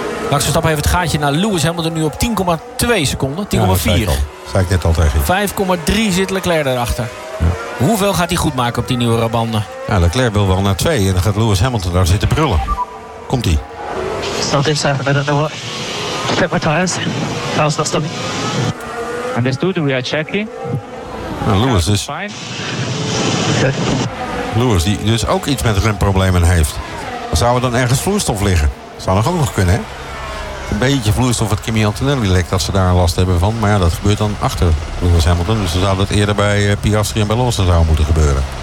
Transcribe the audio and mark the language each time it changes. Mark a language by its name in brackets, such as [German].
[Dutch] Max Verstappen heeft het gaatje naar Lewis Hamilton nu op 10,2 seconden. 10,4. Ja, zei ik net al tegen je. 5,3 zit Leclerc daarachter. Ja. Hoeveel gaat hij goed maken op die nieuwe banden? Ja, Leclerc wil wel naar 2 en dan gaat Lewis Hamilton daar zitten brullen. Komt ie. [English] Something's happened, I don't know what. Flip my tires. That's not stopping. Understood, we are checking. [Dutch] Nou, Lewis is... [English] Fine. [Dutch] Lewis, die dus ook iets met remproblemen heeft. Zou er dan ergens vloeistof liggen? Zou nog ook nog kunnen, hè? Een beetje vloeistof wat Kimi Antonelli lekt, dat ze daar last hebben van. Maar ja, dat gebeurt dan achter Lewis Hamilton. Dus dan zou dat eerder bij Piastri en bij Lawson zou moeten gebeuren.